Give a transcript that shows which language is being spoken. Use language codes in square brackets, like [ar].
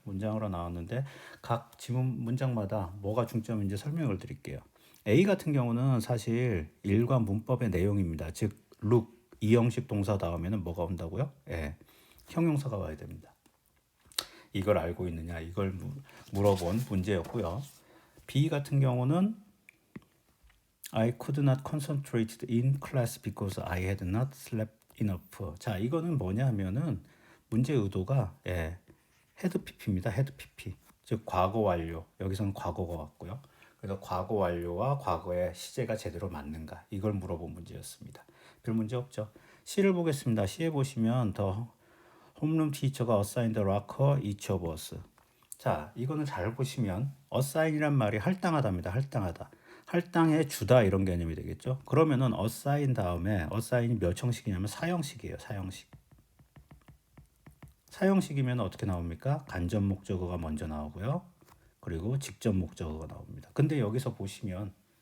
[ko] 문장으로 나왔는데 각 지문 문장마다 뭐가 중점인지 설명을 드릴게요. A 같은 경우는 사실 일과 문법의 내용입니다. 즉 look 이 형식 동사 다음에는 뭐가 온다고요? 형용사가 와야 됩니다. 이걸 알고 있느냐 이걸 물어본 문제였고요. [en] B 같은 경우는 I could not concentrate in class because I had not slept enough. [ko] 자, 이거는 뭐냐 하면은 문제 의도가 had pp입니다. had pp. 즉 과거 완료. 여기서는 과거가 왔고요. 그래서 과거 완료와 과거의 시제가 제대로 맞는가 이걸 물어본 문제였습니다. 별 문제 없죠. C를 보겠습니다. [en] C에 보시면 더 홈룸 티처가 assigned the locker each of us. [ko] 자, 이거는 잘 보시면 assign이란 말이 할당하다입니다. 할당하다. 할당해 주다 이런 개념이 되겠죠. 그러면은 assign 다음에 assign이 몇 형식이냐면 4형식이에요. 4형식. 4형식이면 어떻게 나옵니까? 간접 목적어가 먼저 나오고요. 그리고 직접 목적어가 나옵니다. 근데 여기서 보시면